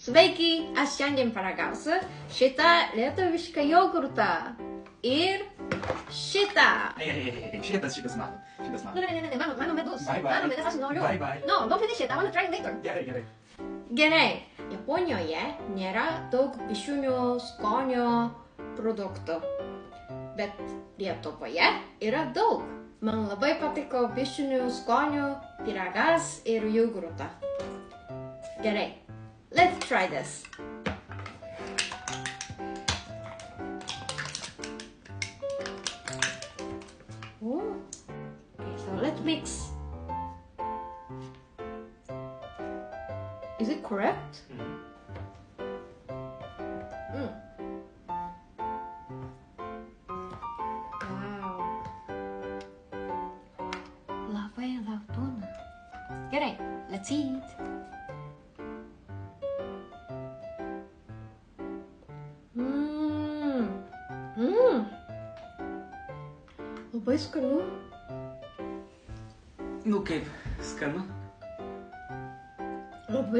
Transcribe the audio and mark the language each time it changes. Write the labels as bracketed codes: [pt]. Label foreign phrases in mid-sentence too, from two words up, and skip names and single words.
[lt] Sveiki, aš šiandien paragausiu šitą lietuvišką jogurtą ir šitą. Šitas man. Ne, mano medus. [en] Bye, bye. [lt] Mano medus aš noriu. [en] Bye, bye. No, don't finish it, I want to try it later. [lt] Gerai. Gerai, Japonijoje nėra daug pišunių skonio produktų, bet Lietuvoje yra daug. Man labai patiko pišunių skonio pyragas ir jogurtą. Gerai, [en] let's try this. Oh. Okay, so let's mix. Is it correct? Wow. [lt] Labai būna. Gerai, [en] let's eat. [lt] Labai skanu. Nu kaip, skanu? Labai skanu.